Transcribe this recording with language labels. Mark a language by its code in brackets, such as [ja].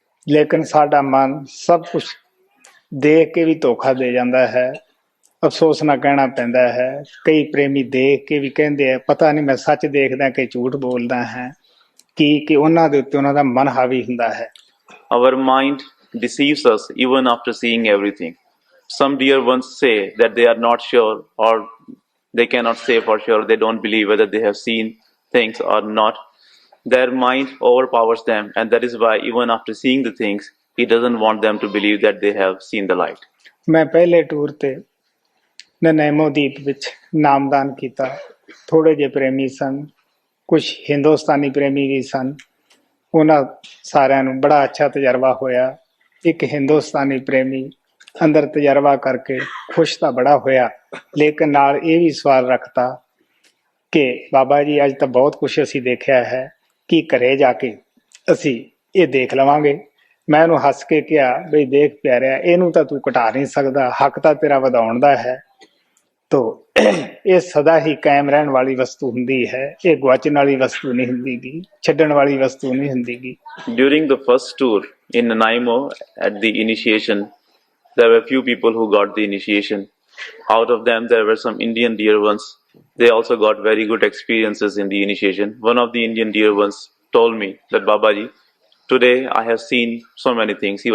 [pa] ਲੇਕਿਨ ਸਾਡਾ ਮਨ ਸਭ ਕੁਝ ਦੇਖ ਕੇ ਵੀ ਧੋਖਾ ਦੇ ਜਾਂਦਾ ਹੈ। ਅਫਸੋਸ ਨਾਲ ਕਹਿਣਾ ਪੈਂਦਾ ਹੈ, ਕਈ ਪ੍ਰੇਮੀ ਦੇਖ ਕੇ ਵੀ ਕਹਿੰਦੇ ਆ ਪਤਾ ਨਹੀਂ ਮੈਂ ਸੱਚ ਦੇਖਦਾ ਕਿ ਝੂਠ ਬੋਲਦਾ ਹਾਂ, ਕਿ ਉਹਨਾਂ ਦੇ ਉੱਤੇ ਉਹਨਾਂ ਦਾ ਮਨ ਹਾਵੀ ਹੁੰਦਾ ਹੈ। [en] Our mind deceives us even after seeing everything. Some dear ones say that they are not sure, or they cannot say for sure, they don't believe whether they have seen things or not. Their mind overpowers them, and that is why even after seeing the things, he doesn't want them to believe that they have seen the light. [pa] ਮੈਂ ਪਹਿਲੇ tour ਤੇ ਨਨੈਮੋ ਦੀਪ ਵਿੱਚ ਨਾਮਦਾਨ ਕੀਤਾ। ਥੋੜੇ ਜਿਹੇ ਪ੍ਰੇਮੀ ਸਨ, ਕੁਝ ਹਿੰਦੁਸਤਾਨੀ ਪ੍ਰੇਮੀ ਵੀ ਸਨ। ਉਹਨਾਂ ਸਾਰਿਆਂ ਨੂੰ ਬੜਾ ਅੱਛਾ ਤਜਰਬਾ ਹੋਇਆ। ਇੱਕ ਹਿੰਦੁਸਤਾਨੀ ਪ੍ਰੇਮੀ ਅੰਦਰ ਤਜਰਬਾ ਕਰਕੇ ਖੁਸ਼ ਤਾਂ ਬੜਾ ਹੋਇਆ, ਲੇਕਿਨ ਨਾਲ ਇਹ ਵੀ ਸਵਾਲ ਰੱਖਤਾ ਕਿ ਬਾਬਾ ਜੀ ਅੱਜ ਤਾਂ ਬਹੁਤ ਕੁਝ ਅਸੀਂ ਦੇਖਿਆ ਹੈ ਕਿ ਘਰੇ ਜਾ ਕੇ ਅਸੀਂ ਇਹ ਦੇਖ ਲਵਾਂਗੇ। ਮੈਂ ਉਹਨੂੰ ਹੱਸ ਕੇ ਕਿਹਾ ਬਈ ਦੇਖ ਪਿਆਰਿਆ, ਇਹਨੂੰ ਤਾਂ ਤੂੰ ਘਟਾ ਨਹੀਂ ਸਕਦਾ, ਹੱਕ ਤਾਂ ਤੇਰਾ ਵਧਾਉਣ ਦਾ ਹੈ। ਤੋ ਇਹ ਸਦਾ ਹੀ ਕਾਇਮ ਰਹਿਣ ਵਾਲੀ ਵਸਤੂ ਹੁੰਦੀ ਹੈ, ਇਹ ਗੁਆਚਣ ਵਾਲੀ ਵਸਤੂ ਨਹੀਂ ਹੁੰਦੀਗੀ, ਛੱਡਣ ਵਾਲੀ ਵਸਤੂ ਨਹੀਂ ਹੁੰਦੀਗੀ। [en] During the first tour in Nanaimo at the initiation, there were few people who got the initiation. Out of them, there were some Indian dear ones. They also got very good experiences in the initiation. One of the Indian dear ones told me that Babaji, today I have seen so many things.